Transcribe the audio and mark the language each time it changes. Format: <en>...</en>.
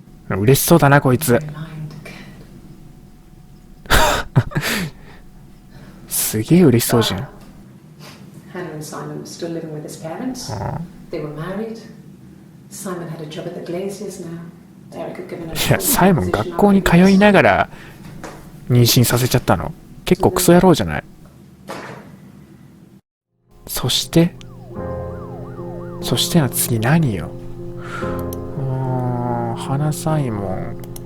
<ja>嬉しそうだなこいつ。すげえ嬉しそうじゃん。</ja> <en>Hannah and Simon were still living with his parents. They were married. Simon had a job at the Glaziers now. Eric had given her.</en> <ja>いや、サイモン学校に通いながら妊娠させちゃったの。結構クソ野郎じゃない。そしての次何よ。花サイモン。</ja>